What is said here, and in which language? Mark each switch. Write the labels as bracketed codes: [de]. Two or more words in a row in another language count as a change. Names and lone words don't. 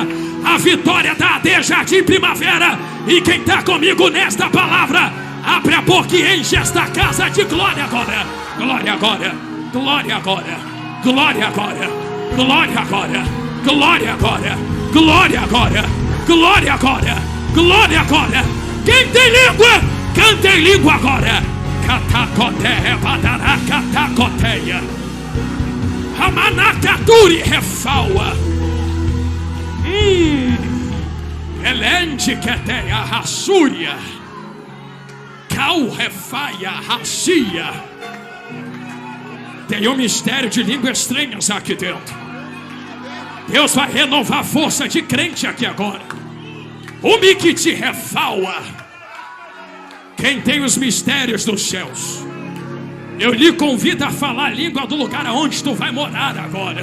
[pt] A vitória da AD Jardim Primavera. E quem está comigo nesta palavra, abre a boca e enche esta casa de glória agora. Glória agora, glória agora, glória agora, glória agora, glória agora, glória agora, glória agora, glória agora. Quem tem língua, canta em língua agora. Catacoteia, badará, catacoteia. Ramanacaturi refaua. Elende queteia, rassúria. Cal refaia, racia. Tem um mistério de línguas estranhas aqui dentro. Deus vai renovar a força de crente aqui agora. O miquiti refaua. Quem tem os mistérios dos céus, eu lhe convido a falar a língua do lugar aonde tu vai morar agora.